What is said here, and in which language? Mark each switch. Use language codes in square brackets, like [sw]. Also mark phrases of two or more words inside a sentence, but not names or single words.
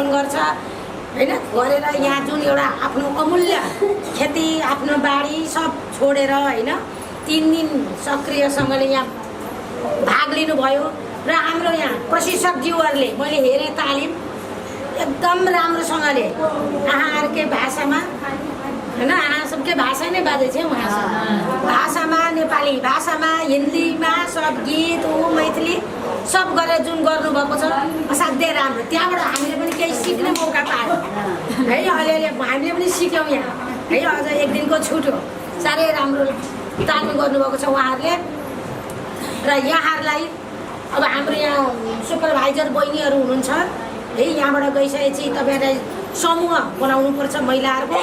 [ne] गर्छ होइन, गरेर यहाँ जुन एउटा आफ्नो अमूल्य खेती आफ्नो बारी सब छोडेर होइन 3 दिन सक्रियसँगले यहाँ भाग लिनुभयो र हाम्रो यहाँ प्रशिक्षकज्यूहरूले मैले हेरेँ तालिम एकदम राम्रोसँगले आहारकै भाषामा होइन आहा सबकै भाषा नै बाजे छ उहाँ भाषामा नेपाली भाषामा हिन्दीमा सब गीत मैथिली सब गरेर जुन गर्नुभएको छ असाध्यै राम्रो त्यहाँबाट हामीले पनि केही सिक्ने मौका पायौँ है अलिअलि हामीले पनि सिक्यौँ यहाँ है अझ एक दिनको छुट हो साह्रै राम्रो तालिम गर्नुभएको छ उहाँहरूले र यहाँहरूलाई अब हाम्रो यहाँ सुपरभाइजर बहिनीहरू हुनुहुन्छ है यहाँबाट गइसकेपछि तपाईँहरूलाई समूह बनाउनुपर्छ महिलाहरूको